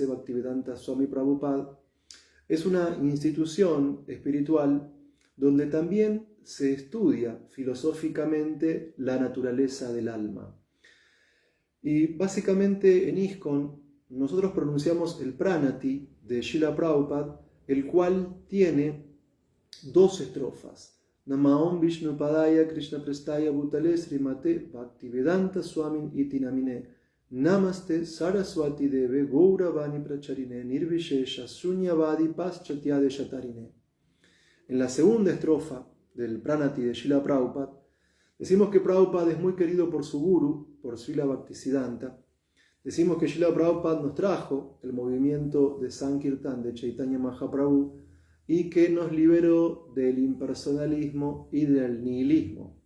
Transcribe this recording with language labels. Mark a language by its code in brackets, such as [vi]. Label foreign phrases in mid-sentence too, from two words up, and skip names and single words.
[es] Bhaktivedanta Swami Prabhupada, es una institución espiritual donde también se estudia filosóficamente la naturaleza del alma. Y básicamente en ISKCON nosotros pronunciamos el Pranati de Srila Prabhupada, el cual tiene 2 estrofas. [sa] नमः ॐ विष्णुपादाय कृष्ण प्रेष्ठाय भूतले श्रीमते भक्तिवेदान्त स्वामिन् इति नामिने नमस्ते सारस्वते देवे गौरवाणी प्रचारिणे निर्विशेष शून्यवादि पाश्चात्यदेश तारिणे. [es] En la segunda estrofa del Pranati de Srila Prabhupada, decimos que Prabhupada es muy querido por su guru, por Srila Bhaktisiddhanta. Decimos que Srila Prabhupada nos trajo el movimiento de Sankirtan de Chaitanya Mahaprabhu y que nos liberó del impersonalismo y del nihilismo.